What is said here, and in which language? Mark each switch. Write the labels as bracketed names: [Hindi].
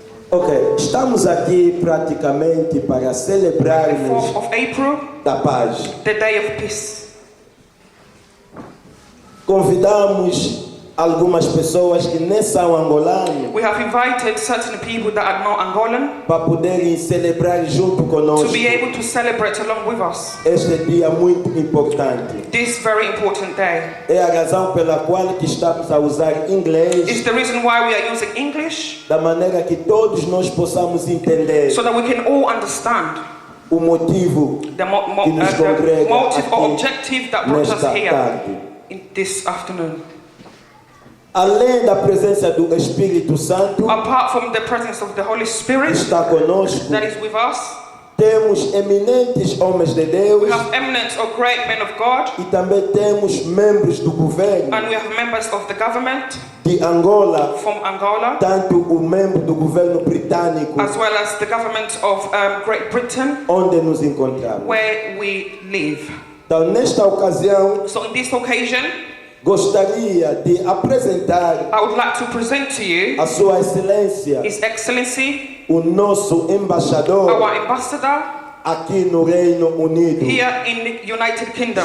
[Portuguese] Ok, estamos aqui praticamente para celebrarmos [English] 4th of April, [Portuguese] da paz. [English] the day of peace. [Portuguese] Convidamos algumas pessoas que nem são angolanos [English] We have invited certain people that are not Angolan [Portuguese] para poderem celebrar junto [English] to [Portuguese] conosco [English] be able to celebrate along with us [Portuguese] este dia muito importante. [English] this very important day. [Portuguese] É a razão pela qual que estamos a usar inglês [English] It's the reason why we are using English, [Portuguese] da maneira que todos nós possamos entender [English] so that we can all understand [Portuguese] o motivo [English] the [Portuguese] que nos [English] the [Portuguese] congrega [English] motive or [Portuguese] aqui [English] objective that brought us [Portuguese] nesta [English] here [Portuguese] tarde. [English] in this afternoon. [Portuguese] Além da presença do Espírito Santo [English] Apart from the presence of the Holy [Portuguese] que [English] Spirit [Portuguese] está conosco, [English] that is with us, [Portuguese] temos eminentes homens de Deus [English] we have eminent or great men of God, [Portuguese] e também temos membros do governo [English] and we have members of the government [Portuguese] de Angola, [English] from Angola, [Portuguese] tanto o membro do governo britânico, [English] as well as the government of Great Britain, [Portuguese] onde nos encontramos. [English] where we live. [Portuguese] Então, nesta ocasião, [English] So on this occasion, [Portuguese] gostaria de apresentar [English] I would like to present to you [Portuguese] a Sua Excelência, [English] His Excellency, [Portuguese] o nosso embaixador [English] our ambassador [Portuguese] aqui no Reino Unido. [English] here in the United Kingdom.